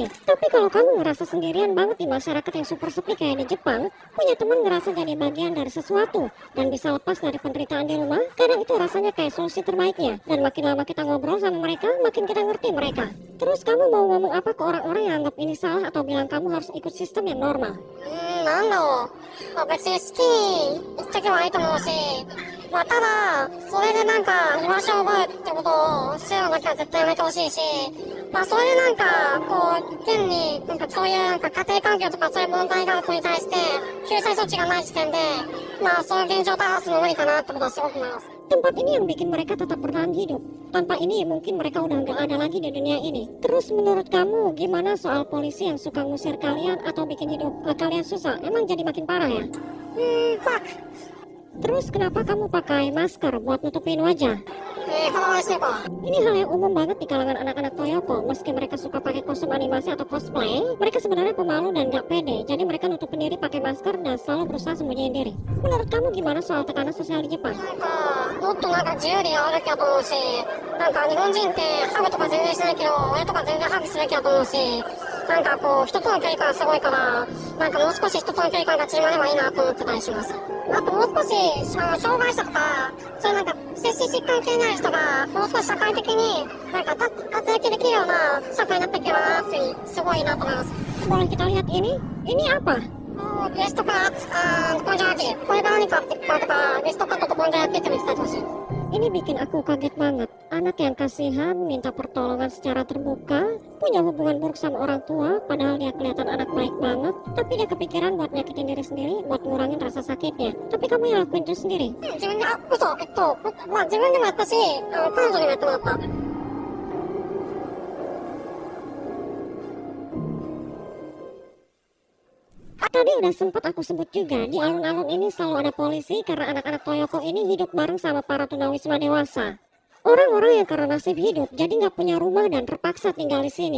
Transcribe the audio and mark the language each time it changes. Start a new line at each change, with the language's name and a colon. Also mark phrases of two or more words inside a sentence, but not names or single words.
Indonesian: Tapi kalau kamu ngerasa sendirian banget di masyarakat yang super sepi kayak di Jepang, punya teman ngerasa jadi bagian dari sesuatu dan bisa lepas dari penderitaan di rumah, kadang itu rasanya kayak solusi terbaiknya. Dan makin lama kita ngobrol sama mereka, makin kita ngerti mereka. Terus kamu mau ngomong apa ke orang-orang yang anggap ini salah atau bilang kamu harus ikut sistem yang normal?
Japanese: なんだろう、まあ、別に好きに言っとけばいいと思うし、まあ、ただそれでなんか居場所を奪うってことをするのだけは絶対やめてほしいし、まあそういうなんかこう現になんかそういうなんか家庭環境とかそういう問題がある子に対して救済措置がない時点で、まあそういう現状を打破するの無理かなってことはすごく思います。
Indonesian: Tempat ini yang bikin mereka tetap bertahan hidup. Tanpa ini mungkin mereka udah nggak ada lagi di dunia ini. Terus menurut kamu gimana soal polisi yang suka ngusir kalian atau bikin hidup kalian susah? Emang jadi makin parah ya? Fuck. Terus kenapa kamu pakai masker buat nutupin wajah?
Japanese: この話していこう。
Indonesian: Ini hal yang umum banget di kalangan anak-anak Toyoko. Meski mereka suka pakai kostum animasi atau cosplay, mereka sebenarnya pemalu dan gak pede. Jadi mereka nutupin diri pakai masker dan selalu berusaha sembunyiin diri. Menurut kamu gimana soal tekanan sosial di Jepang?
Japanese: なんかもっとなんか自由でやるべきだと思うし、なんか日本人ってハグとか全然しないけど親とか全然ハグすべきだと思うし、なんかこう人との距離感すごいから、なんかもう少し人との距離感が縮まればいいなと思ってたりします。あともう少し障害者とかそういうなんか精神疾患系にある人がもう少し社会的になんか活躍できるような社会になっていけばなってすごいなと思います。
Indonesian: Boleh kita lihat ini? Ini apa? ベストカット、ポンジャージ、これから何かってとか、ベストカットとポンジャーやってっても伝えてほしい。 Ini bikin aku kaget banget. Anak yang kasihan, minta pertolongan secara terbuka, punya hubungan buruk sama orang tua, padahal dia kelihatan anak baik banget, tapi dia kepikiran buat nyakitin diri sendiri, buat ngurangin rasa sakitnya. Tapi kamu yang lakuin itu sendiri.
Japanese: 自分で、嘘、まあ自分でもやったし、彼女にもやってもらった。
Indonesian: Tadi udah sempet aku sebut juga, di alun-alun ini selalu ada polisi karena anak-anak Toyoko ini hidup bareng sama para tunawisma dewasa. Orang-orang yang karena nasib hidup jadi nggak punya rumah dan terpaksa tinggal di sini.